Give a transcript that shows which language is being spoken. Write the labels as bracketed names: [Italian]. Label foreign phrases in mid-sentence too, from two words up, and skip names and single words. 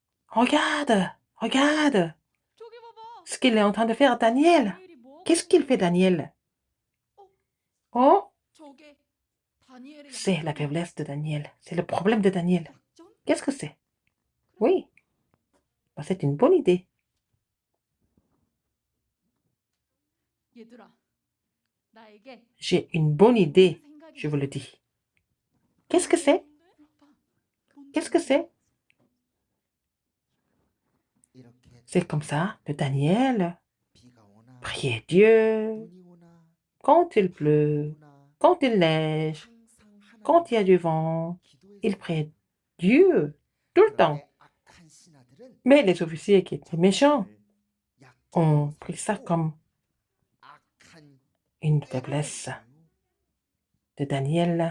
[French] Regarde, regarde [Korean] 저기 봐봐. [French] ce qu'il est en train de faire, Daniel. [Korean] 다니엘이 뭐? [French] Qu'est-ce qu'il fait, Daniel? Oh, [Korean] 저게 다니엘의 [French] c'est la faiblesse de Daniel. C'est le problème de Daniel. [Korean] 약점? [French] Qu'est-ce que c'est? Oui, bah, c'est une bonne idée. [Korean] 얘들아, 나에게 [French] J'ai une bonne idée, [Korean] 생각이 [French] je vous le [Korean] 있어. [French] dis. Qu'est-ce que c'est? [Korean] 뭔데? [French] Qu'est-ce que c'est? [Korean] 이렇게 [French] C'est comme ça que Daniel [Korean] 비가 오나 [French] priait Dieu [Korean] 눈이 오나 [French] quand il pleut, [Korean] 오나 [French] quand il neige, [Korean] 항상 [French] quand il y a [Korean] 하나님께 [French] du vent. [Korean] 기도해서 [French] Il priait Dieu tout le temps. [Korean] 그런데 악한 신하들은 [French] Mais les officiers qui étaient méchants [Korean] 약점으로 [French] ont pris ça [Korean] 삼고 [French] comme [Korean] 악한 [French] une [Korean] 때를 [French] faiblesse [Korean] 이유 [French] de Daniel.